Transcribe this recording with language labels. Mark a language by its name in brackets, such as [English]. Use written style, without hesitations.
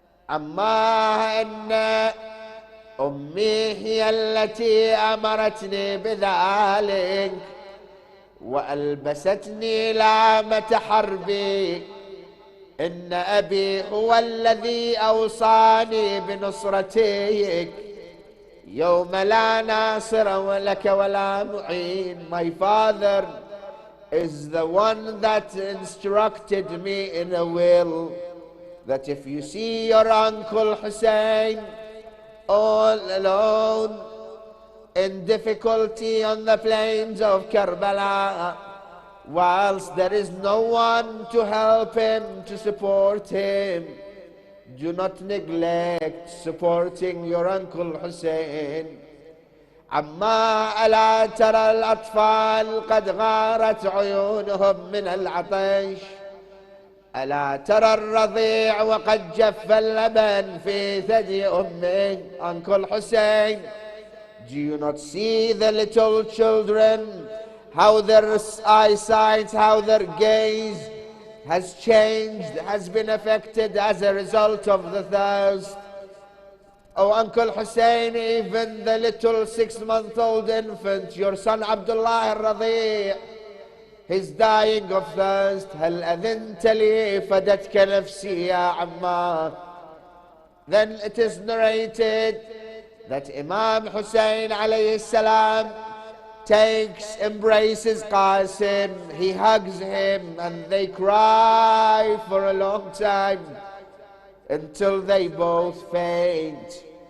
[Arabic] أما إن أمي هي التي أمرتني بذلك وألبستني لامة حربي. إن أبي هو الذي أوصاني بنصرتك يوم لا ناصر لك ولا معين." [English] My father is the one that instructed me in a will that if you see your uncle Hussein all alone in difficulty on the plains of Karbala, whilst there is no one to help him, to support him, do not neglect supporting your uncle Hussein. [Arabic] عما ألا ترى الأطفال قد غارت عيونهم من العطش، ألا ترى الرضيع وقد جف اللبن في ثدي أمه. [English] Uncle Hussein, do you not see the little children, how their eyesight, how their gaze has changed, has been affected as a result of the thirst? Oh, Uncle Hussein, even the little 6-month-old infant, your son Abdullah al-Radhi, he's dying of thirst. [Arabic] هل أذنت لي فدتك نفسي يا عمار. [English] Then it is narrated that Imam Hussein alayhi salam takes, embraces Qasim, he hugs him, and they cry for a long time until they both faint.